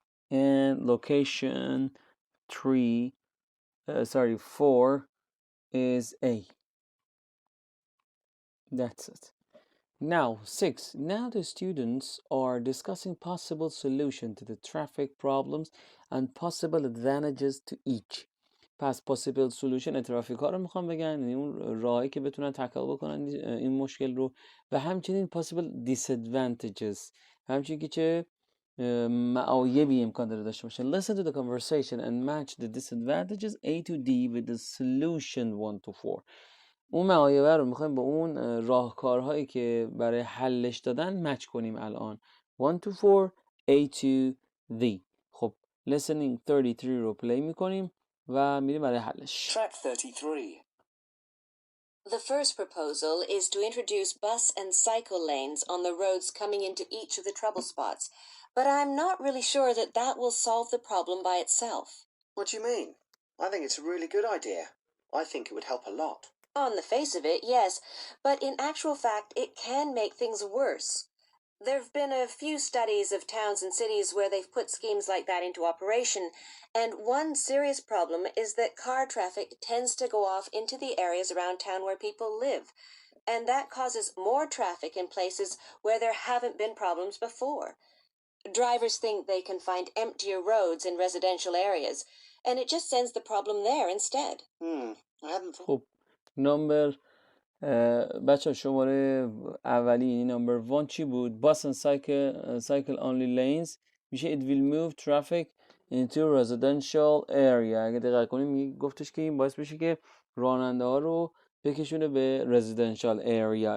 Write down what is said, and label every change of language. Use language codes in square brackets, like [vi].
[en] And location 4 is A. That's it. Now 6. Now the students are discussing possible solution to the traffic problems and possible advantages to each. [fa] پس [en] possible solution [fa] ترافیک ها رو میخوام بگن، یعنی اون راهی که بتونن تکل بکنن این مشکل رو، و همچنین [en] possible disadvantages، [fa] همچنین که چه معایبی امکان داره داشته باشه. [en] Listen to the conversation and match the disadvantages A to D with the solution 1 to 4. [fa] اون معایبه رو میخوایم با اون راهکارهایی که برای حلش دادن مچ کنیم الان. [en] 1 to 4 A to D. [fa] خب listening 33 رو پلی میکنیم و میریم برای حلش. [en] Track 33. The first proposal is to introduce bus and cycle lanes on the roads coming into each of the trouble spots, but I'm not really sure that that will solve the problem by itself. What do you mean? I think it's a really good idea. I think it would help a lot. On the face of it, yes, but in actual fact, it can make things worse. There have been a few studies of towns and cities where they've put schemes like that into operation, and one serious problem is that car traffic tends to go off into the areas around town where people live, and that causes more traffic in places where there haven't been problems before. Drivers think they can find emptier roads in residential areas, and it just sends the problem there instead. I hadn't thought. [fa] خب نمبر بچه شماره اولی یعنی نمبر 1 چی بود؟ [en] bus and cycle only lanes [fa] میشه [en] it will move traffic into residential area. [fa] اگه دقت کنیم گفتش که این باعث بشه که راننده ها رو بکشونه به [en] residential area.